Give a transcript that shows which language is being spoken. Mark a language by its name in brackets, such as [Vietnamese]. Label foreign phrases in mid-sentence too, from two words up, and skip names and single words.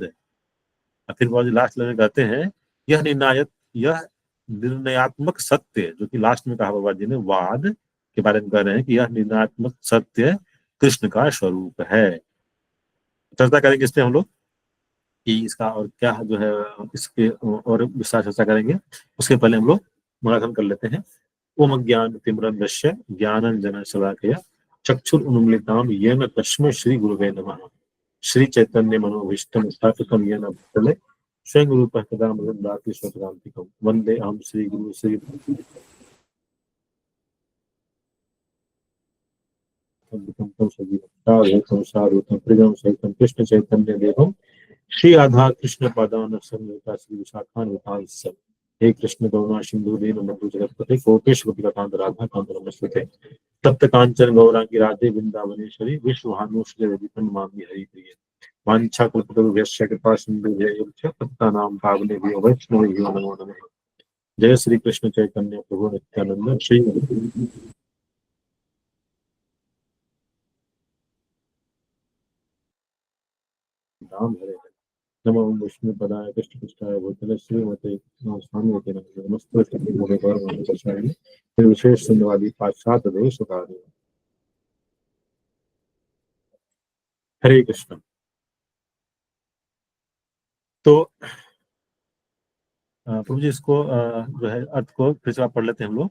[Hindi] फिर प्रभुपाद जी लास्ट में कहते हैं, यह निर्णयात्मक सत्य, जो कि लास्ट में कहा प्रभुपाद जी ने, वाद के बारे में कह रहे हैं कि यह निर्णयात्मक सत्य कृष्ण का स्वरूप है। चर्चा करेंगे इस पे हम लोग कि इसका और क्या जो है, इसके और विस्तार चर्चा करेंगे। उसके पहले हम लोग मनाथन कर लेते हैं। [Sanskrit] ओम ज्ञान तिमिरन्धस्य ज्ञानांजन शलाकया चक्षुरुन्मीलितं येन तस्मै श्री गुरुवे नमः। श्री चैतन्य मनोभीष्टं स्थापितं येन भूतले स्वयं रूपः तदा मृदन्दाति स्वपदान्तिकं वन्दे अहं श्री गुरु श्री सहितं कृष्ण चैतन्य देवं श्री राधा कृष्ण पादान संयुता श्री विशाखान्वितांश्च। हे कृष्ण करुणा सिंधु दीनबंधु जगत्पते गोपेश गोपिकांत राधा कांत नमस्ते। तप्त कांचन गौरांगी राधे वृंदावनेश्वरी विश्वभानुश्री नमामि हरिप्रिये। वांछा कल्पतरुभ्यश्च कृपा सिन्धुभ्यैव च पतितानां पावनेभ्यो वैष्णवेभ्यो नमो नमः। जय श्री कृष्ण चैतन्य प्रभु नित्यानंद श्री राम हरे हरे। नमो विष्णु पदाय कृष्ण पृष्ठाय भूतले श्रीमते स्वामी नमस्ते फिर विशेष सुनवादी पाश्चात्य देश कार्य। हरे कृष्ण। [Hindi] तो प्रभु जी इसको जो है अर्थ को फिर से आप पढ़ लेते हैं हम लोग।